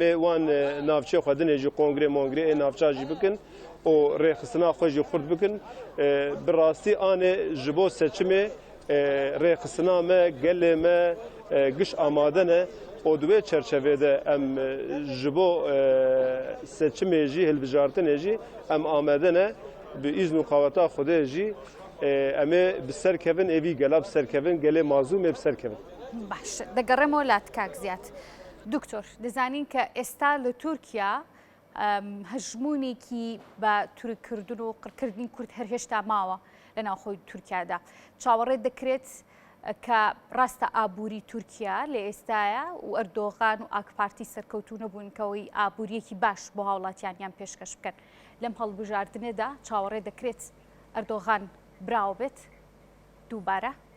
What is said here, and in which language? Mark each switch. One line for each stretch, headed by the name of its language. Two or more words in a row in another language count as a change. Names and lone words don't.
Kurdish: ê wan navçê xwe dinê jî kongrê mongrê ê navça jî bikin û rêxistina xwe jî xurt bikin bi rastî anê ji bo seçimê rêxistina me gelê me giş amade ne û di wê çerçevêde em ji bo seçimê jî hilbijartinê jî em amade ne bi îzn û qaweta Xwedê jî em ê bi ser kevin evî gela bi ser kevin gelê mazlûm ê bi ser kevin.
Central Kurdish: باش دەگەڕێمەوە لات کاک زیات دکتۆر دەزانین کە ئێستا لە تورکیا هەژمونێکی بە توریکردن و قڕکردنی کورد هەر هێشتا ماوە لە ناوخۆی تورکیادا چاوەڕێ دەکرێت کە ڕاستە ئابووری تورکیا لە ئێستاە و ئەردۆغان و ئاکپارتی سەرکەوتو نەبوونکەوەی ئابوووریەکی باش بۆ هاوڵاتیانیان پێشکەش بکەن لەم هەڵبژاردنێدا چاوەڕێ دەکرێت ئەردۆغان براو بێت دووبارە؟